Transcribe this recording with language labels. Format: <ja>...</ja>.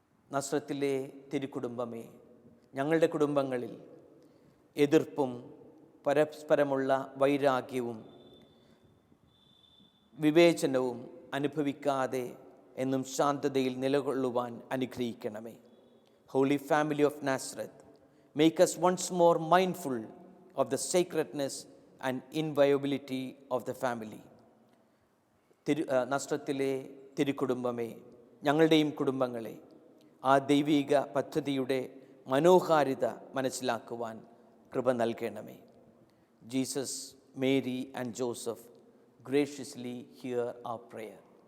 <ml>നസ്രത്തിലെ തിരുക്കുടുംബമേ, ഞങ്ങളുടെ കുടുംബങ്ങളിൽ എതിർപ്പും പരസ്പരമുള്ള വൈരാഗ്യവും വിവേചനവും അനുഭവിക്കാതെ എന്നും ശാന്തതയിൽ നിലകൊള്ളുവാൻ അനുഗ്രഹിക്കണമേ.</ml> <en>Holy family of Nazareth, make us once more mindful of the sacredness and inviolability of the family.</en> <ml>നസ്രത്തിലെ തിരുക്കുടുംബമേ, ഞങ്ങളുടെയും കുടുംബങ്ങളെ ആ ദൈവിക പദ്ധതിയുടെ മനോഹാരിത മനസ്സിലാക്കുവാൻ കൃപ നൽകണമേ.</ml> <en>Jesus, Mary and Joseph, graciously hear our prayer.</en>